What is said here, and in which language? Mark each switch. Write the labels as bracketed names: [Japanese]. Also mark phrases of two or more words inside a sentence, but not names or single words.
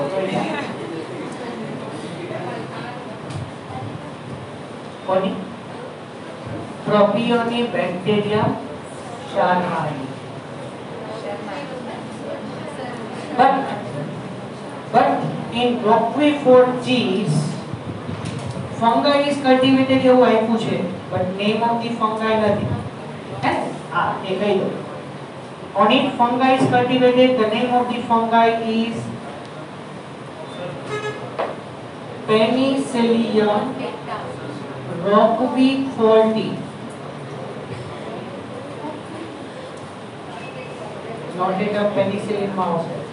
[English] Propionibacterium sharmani. But in Roquefort cheese, fungi is cultivated [Gujarati] એવું આપ્યું છે, [English] but name of the fungi નથી. [Gujarati] હા, એ કહી દો. [English] On it, fungi is cultivated. The name of the fungi is Penicillium roqueforti. Not it a penicillin mouse.